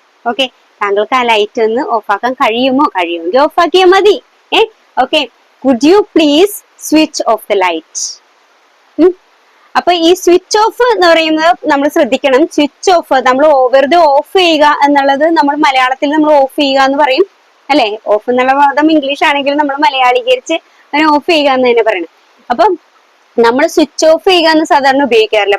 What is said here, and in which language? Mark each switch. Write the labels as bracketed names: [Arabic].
[Malayalam] Okay, താങ്കൾക്ക് ആ light ഒന്ന് ഓഫാക്കാൻ കഴിയുമെങ്കിൽ ഓഫാക്കിയാൽ മതി. [English] Okay, could you please switch off the light. [Malayalam] അപ്പൊ ഈ സ്വിച്ച് ഓഫ് എന്ന് പറയുന്നത് നമ്മൾ ശ്രദ്ധിക്കണം. സ്വിച്ച് ഓഫ് നമ്മൾ വെറുതെ ഓഫ് ചെയ്യുക എന്നുള്ളത് നമ്മൾ മലയാളത്തിൽ നമ്മൾ ഓഫ് ചെയ്യുക എന്ന് പറയും അല്ലെ. ഓഫ് എന്നുള്ള പദം ഇംഗ്ലീഷ് ആണെങ്കിലും നമ്മൾ മലയാളീകരിച്ച് അതിനെ ഓഫ് ചെയ്യുക എന്ന് തന്നെ പറയണം. അപ്പൊ നമ്മൾ സ്വിച്ച് ഓഫ് ചെയ്യുക എന്ന് സാധാരണ ഉപയോഗിക്കാറില്ല.